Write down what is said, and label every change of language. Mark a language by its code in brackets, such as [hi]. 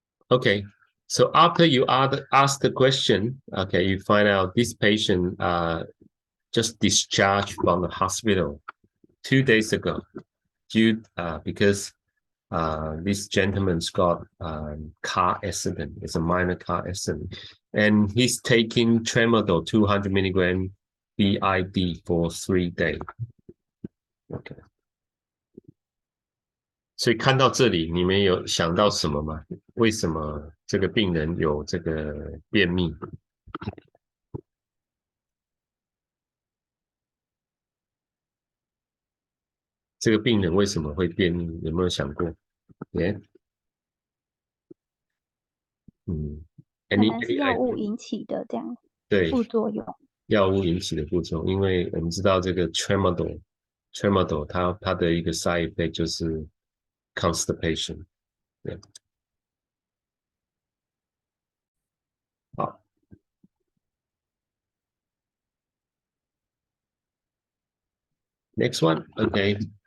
[en] Okay, so after you ask the question, okay, you find out this patient just discharged from the hospital 2 days ago, because this gentleman's got car accident. It's a minor car accident, and he's taking tramadol 200 milligram BID for 3 days. Okay. [zh] 所以看到这里，你们有想到什么吗？为什么这个病人有这个便秘？这个病人为什么会便秘？有没有想过？耶，可能是药物引起的这样对副作用。药物引起的副作用，因为我们知道这个 tramadol 它的一个 side effect 就是 constipation。对，好 ， [en] next one，OK，